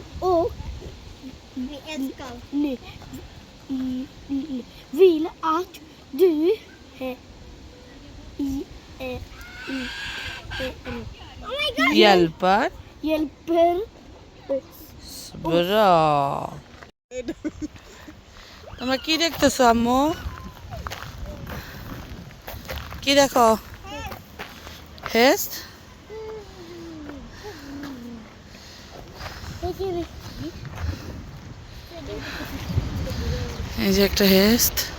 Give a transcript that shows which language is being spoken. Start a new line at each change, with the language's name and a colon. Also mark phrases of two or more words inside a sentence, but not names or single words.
Swedish: Och vi älskar. Vill att du hjälper oss. bra.
Bangla: তোমরা কি দেখতেছো আম্মু? কি দেখো? হেস্ট? এই যে একটা হেস্ট।